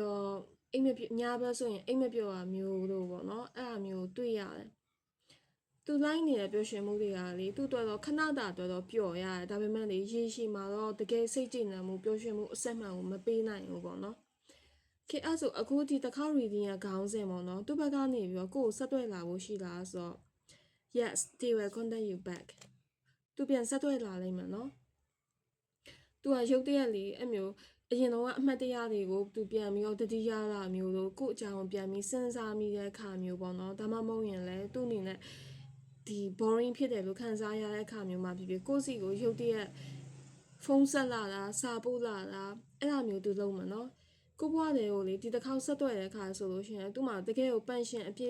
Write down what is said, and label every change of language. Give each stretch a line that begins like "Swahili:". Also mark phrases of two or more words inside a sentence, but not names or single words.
Burmese: တော့အိမ်မပြောညာဘက်ဆိုရင်အိမ်မပြောတာမျိုးတို့ပေါ့နော်အဲ့အမျိုးတွေ့ရတယ်သူလိုက်နေတဲ့ပျော်ရွှင်မှုတွေကလေသူ့အတွက်တော့ခဏတာအတွက်တော့ပျော်ရတယ်ဒါပေမဲ့လေရေရှည်မှာတော့တကယ်စိတ်ကြည်နံမှုပျော်ရွှင်မှုအဆက်မှန်ကိုမပေးနိုင်ဘူးပေါ့နော်ခေအဲ့ဆိုအခုဒီတစ်ခါ reading ကခေါင်းစဉ်ပေါ့နော်သူ့ဘက်ကနေပြီးတော့ကိုယ်ဆက်သွယ်လာဖို့ရှိလားဆိုတော့
English: yes they will contact you back
Burmese: သူပြန်ဆက်သွယ်လာလိမ့်မယ်နော်သူကရုပ်တရက်လေးအမျိုးအရင်တော့အမှ တ်တရတွေကိုသူပြန်ပြီးတော့တတိယလာမျိုးတို့ကို့အကြောင်းပြန်ပြီးစဉ်းစားမိတဲ့အခါမျိုးပေါ့နော်ဒါမှမဟုတ်ရင်လည်းသူ့အနေနဲ့ဒီ boring ဖြစ်တယ်လို့ခံစားရတဲ့အခါမျိုးမှာဖြစ်ဖြစ်ကိုယ့်စီကိုရုပ်တရက်ဖုန်းဆက်လာတာစာပို့လာတာအဲ့လိုမျိုးသူလုပ်မှာနော်ကိုဘွားတွေကိုလေဒီတစ်ခေါက်ဆက်သွယ်တဲ့အခါဆိုလို့ရှိရင်သူ့မှာတကယ်ကိုပန့်ရှင်အပြည့်